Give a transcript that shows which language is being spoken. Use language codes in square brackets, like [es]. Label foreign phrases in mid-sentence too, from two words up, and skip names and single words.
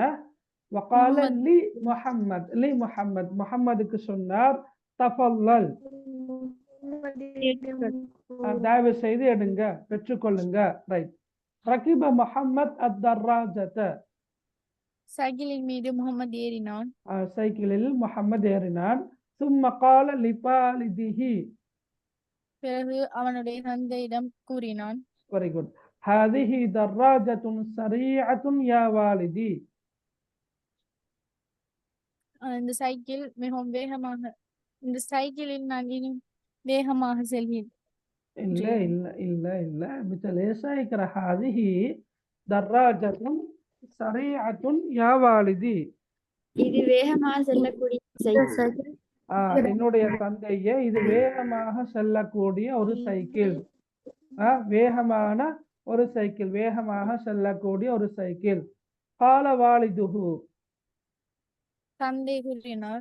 [ar] وقال لمحمد, [ta] முஹம்மதுக்கு சொன்னார். தஃபல்லல், தயவு செய்து எடுங்க, பெற்றுக்கொள்ளுங்க. [ar] ரைட். ركب محمد الدراجة, [ta] சைக்கிளின் மீது முகமது ஏறினான். சைக்கிளில் முஹம்மது ஏறினான். [ar] ثم قال لوالده, [ta] பிறகு அவனுடைய தந்தையிடம் கூறினான், [en] very good. [ar] هذه دراجة سريعة يا والدي, [ta] இந்த சைக்கிள் மிகவும் வேகமாக, இந்த சைக்கிளில் நான் இன்னும் வேகமாக செல்கிறேன். [ar] இல்ல مثل ايش يقرا هذه دراجة سريعة يا والدي, [ta] இது வேகமாக செல்லக்கூடிய சைக்கிள். என்னுடைய தந்தையே, இது வேகமாக செல்லக்கூடிய ஒரு சைக்கிள். வேகமான ஒரு சைக்கிள், வேகமாக செல்லக்கூடிய ஒரு சைக்கிள். [ar] قال والده, [ta] தந்தை கூறினார்.